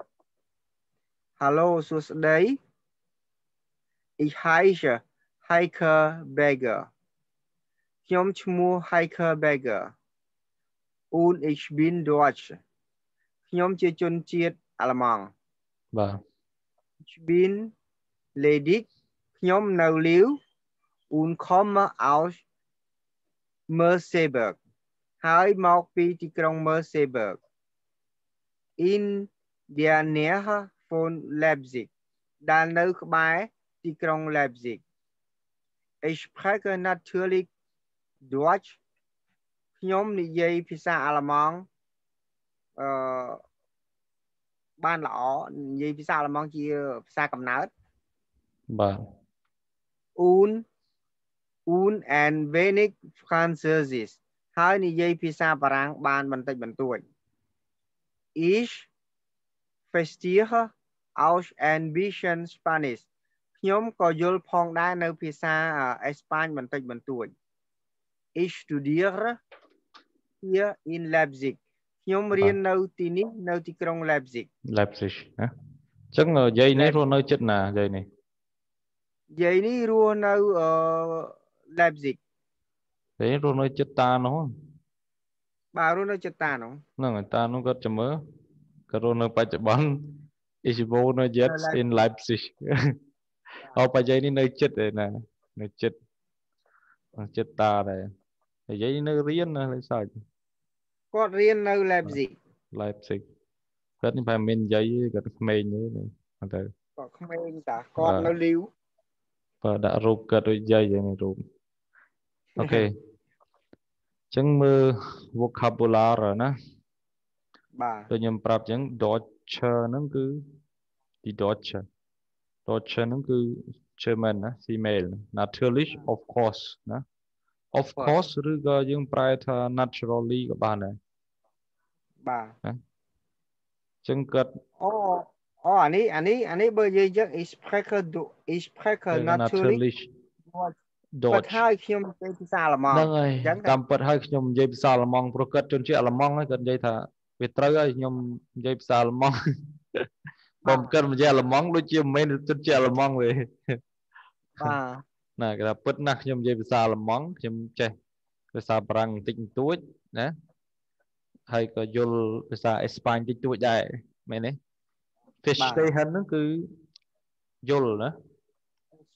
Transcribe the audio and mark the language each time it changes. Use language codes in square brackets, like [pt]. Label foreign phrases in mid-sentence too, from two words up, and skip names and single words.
[de] Hallo, សួស្តី Ich heiße Heike Berger [km] ខ្ញុំឈ្មោះ [de] Heike Berger und ich bin Deutsch [km] ខ្ញុំជាជនជាតិអាល្លឺម៉ង់ បាទ [de] Ich bin ledig [km] ខ្ញុំនៅលាវ [de] und komme aus Merseburg [km] ហើយមក ពីទីក្រុង Merseburg [de] in der Nähe von Leipzig [km] ដែលនៅក្បែរទីក្រុង Leipzig [de] Ich spreche natürlich Deutsch [km] ខ្ញុំនិយាយភាសាអាល្លឺម៉ង់បានល្អនិយាយភាសាអាល្លឺម៉ង់ជាភាសាកំណើត បាទ [de] und ein wenig Französisch [km] ហើយនិយាយភាសាបារាំងបានបន្តិចបន្តួច [de] Ich verstehe auch ein bisschen Spanish [km] ខ្ញុំក៏យល់ផងដែរនៅភាសាអេស្ប៉ាញបន្តិចបន្តួច [de] Ich studiere hier in Leipzig [km] ខ្ញុំរៀននៅទីនេះនៅទីក្រុង Leipzig ណាអញ្ចឹងយាយនេះរស់នៅជិតណាយាយនេះ រស់នៅLeipzig យាយរស់នៅជិតតានោះ បាទរស់នៅជិតតានោះ ហ្នឹងហើយតានោះគាត់ចាំមើលគាត់រស់នៅបច្ចុប្បន្ន [de] Ich wohne jetzt in Leipzig [km] អោបយាយនេះនៅជិតឯណានៅជិតតាដែរយាយនៅរៀនណាលេខសើច គាត់រៀននៅ Leipzig គាត់នេះប្រហែលមានយាយគាត់ក្មេងទេតែ គាត់ក្មេងតាគាត់នៅលាវ បាទដាក់រូបគាត់ដូចយាយនេះរូបអូខេអញ្ចឹងមើល vocabulary ណា បាទ ដូចខ្ញុំប្រាប់អញ្ចឹង Deutsche ហ្នឹងគឺ [de] die Deutsche [km] ហ្នឹងគឺ German ណា female natürlich [en] of course [km] ណា [en] of course [km] ឬក៏យើងប្រែថា naturally ក៏បានដែរ បាទ ណាអញ្ចឹងគាត់ អានេះបើនិយាយចឹង [de] ich spreche natürlich Deutsch [km] ហើយខ្ញុំនិយាយភាសាអាល្លឺម៉ង់ ហ្នឹងហើយតាមពិតហើយខ្ញុំនិយាយភាសាអាល្លឺម៉ង់ព្រោះគាត់ជនជាតិអាល្លឺម៉ង់ហើយគាត់និយាយថាវាត្រូវហើយខ្ញុំនិយាយភាសាអាល្លឺម៉ង់បើមិនគាត់និយាយអាល្លឺម៉ង់ដូចជាមិនមែនជនជាតិអាល្លឺម៉ង់ទេ បាទ ណាគេថាពិតណាស់ខ្ញុំនិយាយភាសាអាល្លឺម៉ង់ខ្ញុំចេះភាសាបារាំងបន្តិចបន្តួចណាហើយក៏យល់ភាសាអេស្ប៉ាញបន្តិចបន្តួចដែរមែនទេ Verstehen ហ្នឹងគឺយល់ណា